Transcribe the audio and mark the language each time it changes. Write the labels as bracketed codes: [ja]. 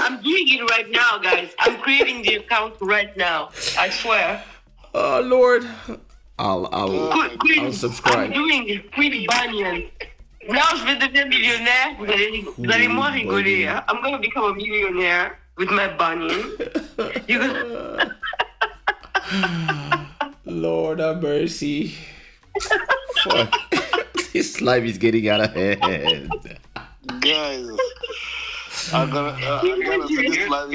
[en] I'm doing it right now, guys. I'm creating the account right now. I swear. Oh Lord. I'll subscribe. I'm doing it, Queen Bunion. [fr] Now, je vais devenir millionnaire. Vous allez moins rigoler. Hein? [en] I'm gonna become a millionaire with my bunion. You're gonna... Lord have mercy. Fuck. This life is getting out of hand. Guys, I'm gonna say this live is